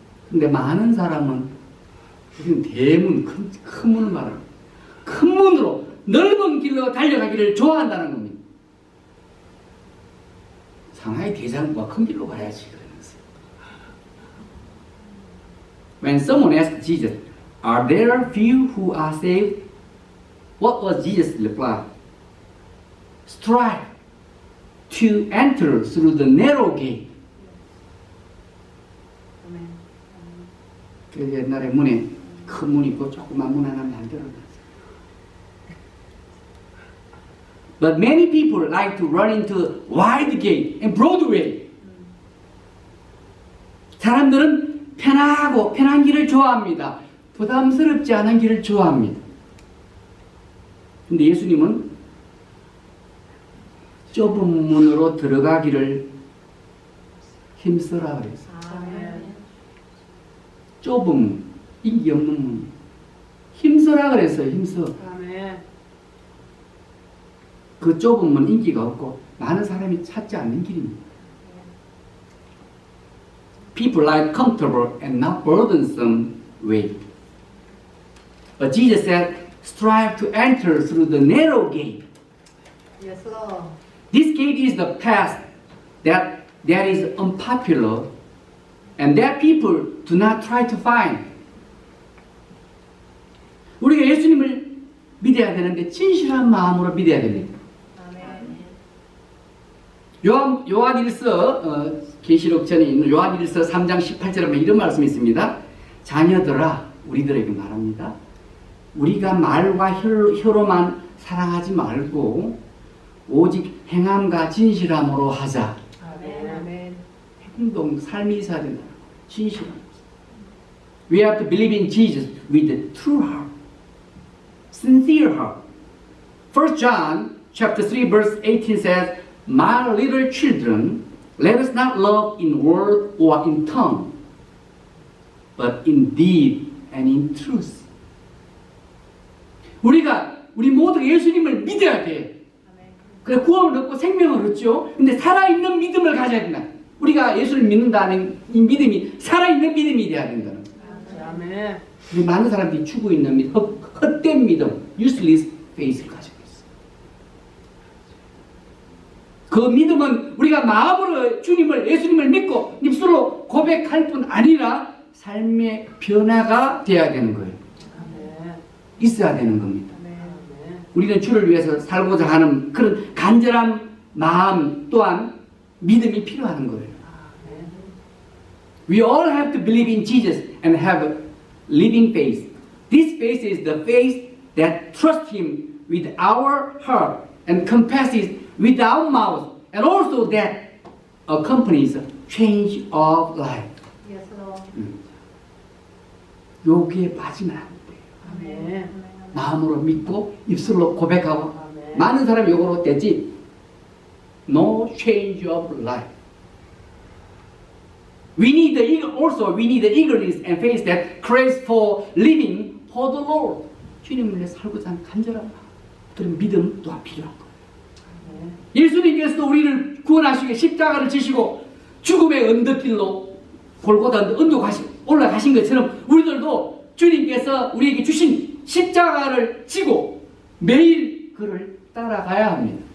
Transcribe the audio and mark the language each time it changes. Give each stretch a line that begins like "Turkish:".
Korean: 근데 많은 사람은 지금 대문, 큰 문을 말합니다. 큰 문으로 넓은 길로 달려가기를 좋아한다는 겁니다. 상하이 대장부가 큰 길로 가야지 그러면서.
English: When someone asked Jesus, are there few who are saved? What was Jesus' reply? Strive to enter through the narrow gate.
Korean: 그 옛날에 문에 큰 문 있고 조그만 문 하나 만들어놨어요.
English: But many people like to run into wide gate and broad way.
Korean: 사람들은 편하고 편한 길을 좋아합니다. 부담스럽지 않은 길을 좋아합니다. 근데 예수님은 좁은 문으로 들어가기를 힘써라 그랬어요. 좁음, 인기 없는 문. 힘써라 그랬어요. 힘써. 아멘. 그 좁은 문 인기가 없고 많은 사람이 찾지 않는 길입니다.
English: People like comfortable and not burdensome way. But Jesus said, strive to enter through the narrow gate. Yes, Lord. This gate is the path that is unpopular and that people do not try to find.
Korean: 우리가 예수님을 믿어야 되는데 진실한 마음으로 믿어야 됩니다. 아멘. 요한일서 계시록 전에 있는 요한일서 3장 18절에 보면 이런 말씀이 있습니다. 자녀들아, 우리들에게 말합니다. 우리가 말과 혀로만 사랑하지 말고 오직 행함과 진실함으로 하자. 아멘. 아멘. 행동, 삶이 있어야 된다. 진실함.
English: We have to believe in Jesus with the true heart, sincere heart. 1 John chapter 3 verse 18 says, My little children, let us not love in word or in tongue, but in deed and in truth.
Korean: 우리 모두가 예수님을 믿어야 돼. 그래 구원을 얻고 생명을 얻죠. 근데 살아있는 믿음을 가져야 된다. 우리가 예수를 믿는다는 이 믿음이 살아있는 믿음이 돼야 된다는 거예요. 아멘. 근데 많은 사람들이 추구 있는 믿음, 헛된 믿음,
English: useless faith
Korean: 를 가지고 있어요. 그 믿음은 우리가 마음으로 주님을, 예수님을 믿고 입술로 고백할 뿐 아니라 삶의 변화가 돼야 되는 거예요. 아멘. 있어야 되는 겁니다. 아멘. 우리는 주를 위해서 살고자 하는 그런 간절한 마음 또한 믿음이 필요한 거예요.
English: We all have to believe in Jesus and have a living faith. This faith is the faith that trusts Him with our heart and confesses with our mouth, and also that accompanies a change of life. Yes, Lord.
Korean: 여기에 빠지면 안 돼요. 아멘. 마음으로 믿고 입술로 고백하고 아멘. 많은 사람이 요거로 되지.
English: No change of life. We need the eagerness and faith that craves for living for the Lord.
Korean: 주님을 위해 살고자 하는 간절한 마음, 그런 믿음 또한 필요한 거예요. 예수님께서도 우리를 구원하시기 위해 십자가를 지시고 죽음의 언덕길로 골고다 언덕 올라가신 것처럼 우리들도 주님께서 우리에게 주신 십자가를 지고 매일 그를 따라가야 합니다.